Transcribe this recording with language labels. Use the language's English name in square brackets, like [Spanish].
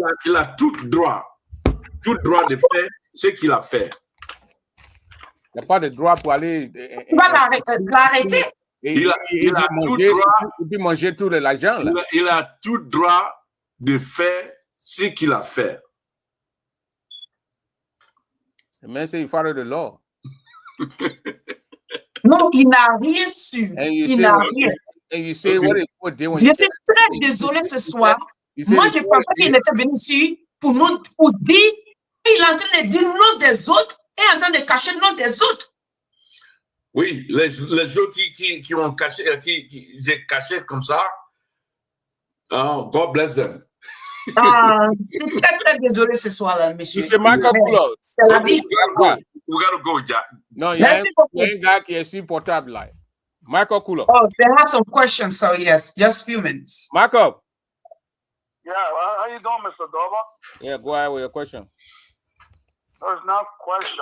[French] Il a tout droit de faire ce qu'il a fait. Il n'y a pas de droit pour aller. Il va l'arrêter. Il a tout droit. Il peut manger tout l'argent. Il a tout droit de faire ce qu'il a fait. [English] The man say you follow the law. [French] Non, il n'a rien su. Il n'a rien. [English] And you say what they want. [French] Je suis très désolé ce soir. Moi, je pensais qu'il était venu ici pour dire, il est en train de dire le nom des autres et en train de cacher le nom des autres. Oui, les gens qui ont caché, qui j'ai caché comme ça, [English] God bless them. [French] Je suis très, très désolé ce soir-là, monsieur. C'est Michael Couleur. C'est la vie. [English] We gotta go, Jack. No, you ain't got a portable line. Michael Couleur. Oh, they have some questions, so yes, just a few minutes. Michael. Yeah, how you doing, Mr. Doba? Yeah, go ahead with your question. No, it's not a question.